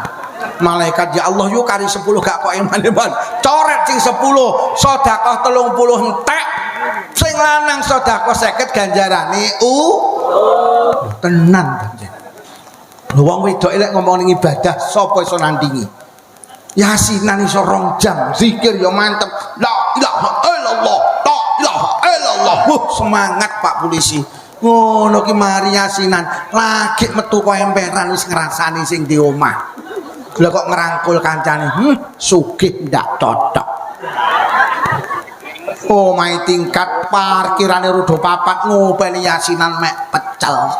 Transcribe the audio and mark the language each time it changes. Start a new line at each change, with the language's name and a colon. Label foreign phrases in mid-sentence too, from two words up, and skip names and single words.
Javanese: Malaikat,
Arabic: "يا الله
Javanese: yu, kari 10 gak kok eman-eman coret sing 10, sedekah 30 entek. Sing lanang sedekah 50 ganjarane tenan panjen." Wong wedok elek ngomong ning ibadah sapa iso nandingi? Yasinan iso 2 jam, zikir ya mantep.
Arabic: لا إله إلا الله، لا إله إلا الله.
Javanese: Semangat Pak Polisi. Ngono ki mari yasinan, lagi metu kok emperan wis ngrasani sing di omah. Lah kok ngerangkul kancane, sugih ndak cocok. Omahe tingkat parkirane rodo 4 ngopeni yasinan mek pecel.